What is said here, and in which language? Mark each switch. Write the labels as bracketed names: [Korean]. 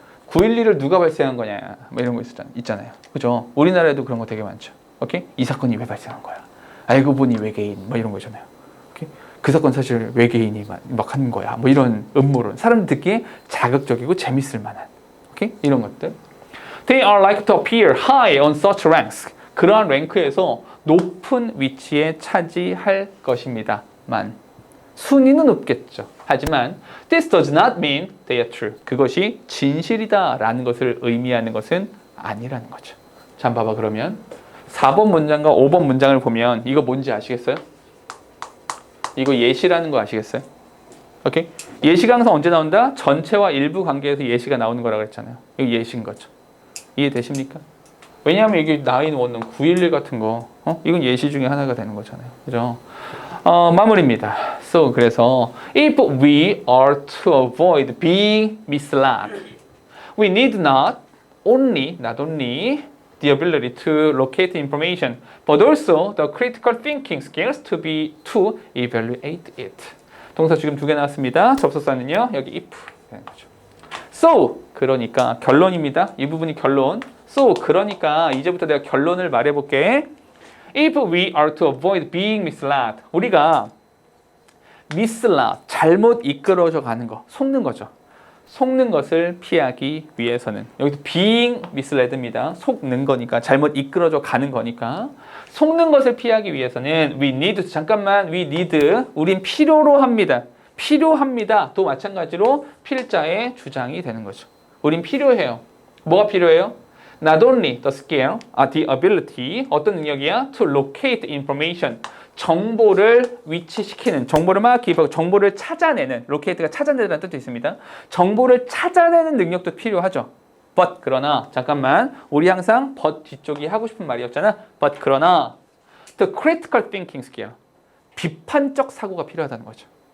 [Korean] 9.11을 누가 발생한 거냐, 뭐 이런 거 있잖아요. 그죠? 우리나라에도 그런 거 되게 많죠. 오케이? 이 사건이 왜 발생한 거야? 알고 보니 외계인, 뭐 이런 거잖아요. 오케이? 그 사건 사실 외계인이 막 하는 거야. 뭐 이런 음모론. 사람들 듣기에 자극적이고 재밌을 만한. 오케이? 이런 것들. [English] They are likely to appear high on such ranks. [Korean] 그러한 랭크에서 높은 위치에 차지할 것입니다만. 순위는 높겠죠. 하지만 [English] this does not mean they are true. [Korean] 그것이 진실이다라는 것을 의미하는 것은 아니라는 거죠. 자, 봐봐. 그러면 4번 문장과 5번 문장을 보면 이거 뭔지 아시겠어요? 이거 예시라는 거 아시겠어요? 오케이? 예시가 항상 언제 나온다? 전체와 일부 관계에서 예시가 나오는 거라고 했잖아요. 이거 예시인 거죠. 이해되십니까? 왜냐하면 이게 9/11, 9.11 같은 거, 이건 예시 중에 하나가 되는 거잖아요. 그죠? 마무리입니다. [English] So, [Korean] 그래서 [English] if we are to avoid being misled, we need not only the ability to locate information, but also the critical thinking skills to evaluate it. [Korean] 동사 지금 2개 나왔습니다. 접속사는요, 여기 if 되는 거죠. So, 그러니까 결론입니다. 이 부분이 결론. [English] So, [Korean] 그러니까 이제부터 내가 결론을 말해볼게. [English] If we are to avoid being misled, [Korean] 우리가 mislead, 잘못 이끌어져 가는 거, 속는 거죠. 속는 것을 피하기 위해서는 여기도 being misled입니다. 속는 거니까 잘못 이끌어져 가는 거니까 속는 것을 피하기 위해서는 [English] we need, [Korean] 잠깐만 we need, 우린 필요로 합니다. 필요합니다. 또 마찬가지로 필자의 주장이 되는 거죠. 우린 필요해요. 뭐가 필요해요? [English] Not only the skill, the ability, [Korean] 어떤 능력이야? [English] To locate information, [Korean] 정보를 위치시키는, 정보를 막 기입하고 정보를 찾아내는, locate가 찾아내는 뜻도 있습니다. 정보를 찾아내는 능력도 필요하죠. [English] But [Korean] 그러나 잠깐만, 우리 항상 but 뒤쪽이 하고 싶은 말이었잖아. But 그러나 [English] the critical thinking skill, [Korean] 비판적 사고가 필요하다는 거죠.